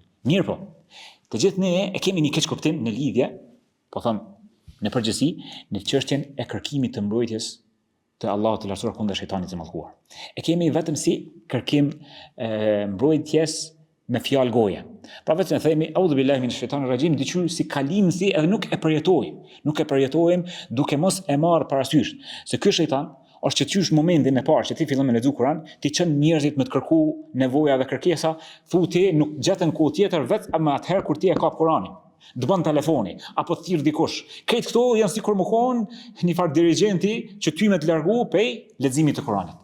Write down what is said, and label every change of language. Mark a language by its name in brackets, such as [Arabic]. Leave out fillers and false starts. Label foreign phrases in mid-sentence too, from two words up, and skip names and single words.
[Albanian] Mirë po, të gjithë ne e kemi një keq kuptim në lidhje, po them në përgjithësi, në çështjen e kërkimit të mbrojtjes të Allahut të lartësuar kundër shejtanit të mallkuar. E kemi vetëm si kërkim mbrojtjes me fjalë goje. Pra vetëm e themi [Arabic] أعوذ بالله من الشيطان الرجيم, [Albanian] diçka si kalimsi edhe nuk e përjetojmë duke mos e marrë parasysh se ky shejtan është që qysh momentin e parë që ti fillon me lexu Kur'an, ti çon njerëzit me të kërku nevoja dhe kërkesa, thuti nuk gjetën kohë tjetër vetëm atëherë kur ti e kap Kur'anin. Dëbën telefoni, apo të thirr dikush. Këtë këto janë sikur më konë një farë dirigjenti që ty me të largu pej leximit të Kur'anit.